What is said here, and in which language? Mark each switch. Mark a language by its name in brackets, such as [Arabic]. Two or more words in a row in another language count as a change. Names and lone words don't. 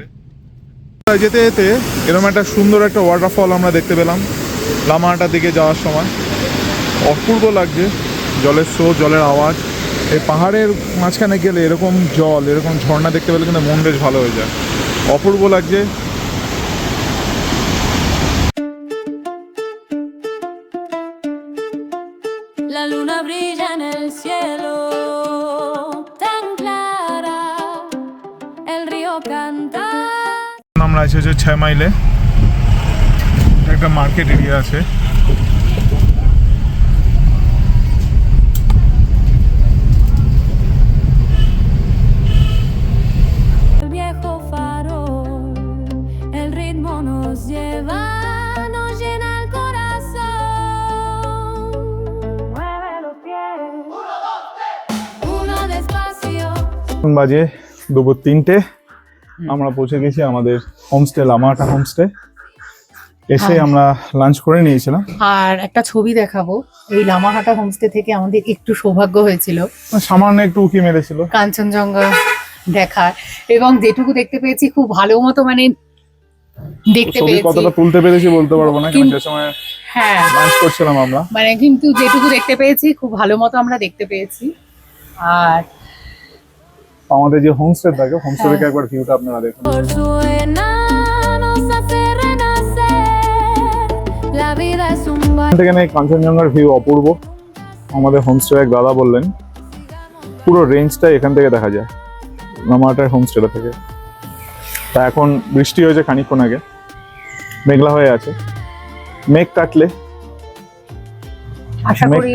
[Bangla] যেতে যেতে এরকম একটা সুন্দর একটা ওয়াটারফল আমরা দেখতে পেলাম লামাহাটার দিকে যাওয়ার সময়। অপূর্ব লাগছে, জলের স্রোত, জলের আওয়াজ। এই পাহাড়ের মাঝখানে গেলে এরকম জল, এরকম ঝর্ণা দেখতে পেলে কিন্তু মন বেশ ভালো হয়ে যায়, অপূর্ব লাগছে। [Spanish] La luna brilla en el cielo, tan clara, el río canta. [Bangla] আমরা আছি হচ্ছে 6 মাইলে, একটা [English] market area [Bangla] আছে। [Spanish] El viejo farol, el ritmo nos lleva, nos llena el corazón. Mueve los pies, uno despacio. [Bangla] এখন বাজে দুপুর 3টে, আমরা পৌঁছে গেছি আমাদের হোমস্টে, লামাহাটা হোমস্টে। এসে আমরা লাঞ্চ করে নিয়েছিলাম। আর একটা ছবি দেখাবো। এই লামাহাটা হোমস্টে থেকে আমাদের একটু সৌভাগ্য হয়েছিল সামান্য একটু উঁকি মেরেছিল কাঞ্চনজঙ্ঘা দেখার, এবং যেটুকু দেখতে পেয়েছি খুব ভালো মতো, মানে দেখতে ছবি পেয়েছি। কতটা তুলতে পেরেছি বলতে পারবো না, কিন্তু যে সময় হ্যাঁ, লাঞ্চ করছিলাম আমরা, মানে কিন্তু যেটুকু দেখতে পেয়েছি খুব ভালো মতো আমরা দেখতে পেয়েছি। আর আমাদের যে হোমস্টে থাকে, হোমস্টে থেকে একবার ভিউটা আপনারা দেখুন। [Spanish] Por su nos hace renacer. La vida es un [Bangla] এখান থেকে নেই কাঞ্চনজঙ্ঘার ভিউ অপূর্ব। আমাদের হোমস্টে এক দাদা বললেন পুরো রেঞ্জটা এখান থেকে দেখা যায় লামাহাটার হোমস্টেটা থেকে। তা এখন বৃষ্টি হয়েছে খানিকক্ষণ আগে, মেঘলা হয়ে আছে। মেঘ কাটলে আশা করি